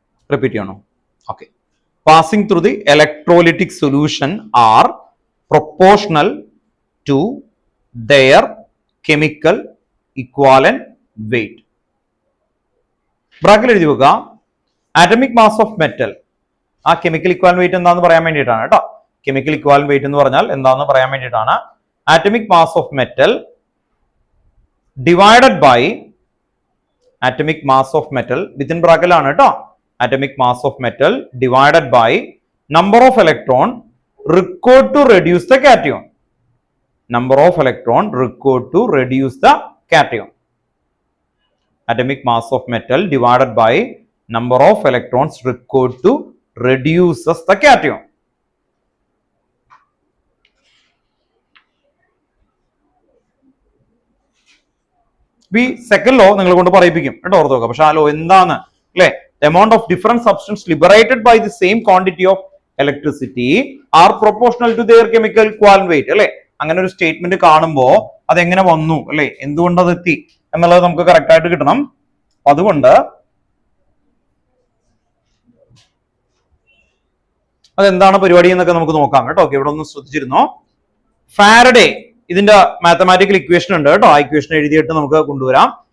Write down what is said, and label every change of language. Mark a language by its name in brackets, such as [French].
[English] Repeat you know. Okay. Passing through the electrolytic solution are proportional to their chemical equivalent weight. [Malayalam] ബ്രാക്കറ്റിൽ എഴുതി വെക്കുക [English] Atomic mass of metal. [Malayalam] ആ chemical equivalent wait എന്താണെന്ന് പറയാൻ വേണ്ടിയിട്ടാണ് കേട്ടോ. [English] chemical equivalent weight [Malayalam] എന്ന് പറഞ്ഞാൽ എന്താണെന്ന് പറയാൻ വേണ്ടിയിട്ടാണ്. [English] atomic mass of metal divided by atomic mass of metal within [Malayalam] ബ്രാക്കറ്റിലാണ് കേട്ടോ. [English] Atomic mass of metal divided by number of electron required to reduce the cation. Number of electron required to reduce the cation. Atomic mass of metal divided by number of electrons required to reduces the cation. [Malayalam] ഈ second law നിങ്ങൾ കൊണ്ട് പറയിപ്പിക്കും കേട്ടോ, ഓർത്ത് നോക്കാം. പക്ഷെ ആ law എന്താണ് അല്ലെ? [English] amount of different substance liberated by the same quantity of electricity are proportional to their chemical equivalent weight [Malayalam] അല്ലെ? അങ്ങനെ ഒരു സ്റ്റേറ്റ്മെന്റ് കാണുമ്പോൾ അതെങ്ങനെ വന്നു അല്ലെ, എന്തുകൊണ്ട് അത് എത്തി എന്നുള്ളത് നമുക്ക് കറക്റ്റ് ആയിട്ട് കിട്ടണം. അതുകൊണ്ട് അതെന്താണ് പരിപാടി എന്നൊക്കെ നമുക്ക് നോക്കാം കേട്ടോ. ഓക്കെ, ഇവിടെ ഒന്ന് ശ്രദ്ധിച്ചിരുന്നോ? ഫാരഡേ, ഇതിന്റെ മാത്തമാറ്റിക്കൽ ഇക്വേഷൻ ഉണ്ട് കേട്ടോ. ആ ഇക്വേഷൻ എഴുതിയിട്ട് നമുക്ക് കൊണ്ടുവരാം.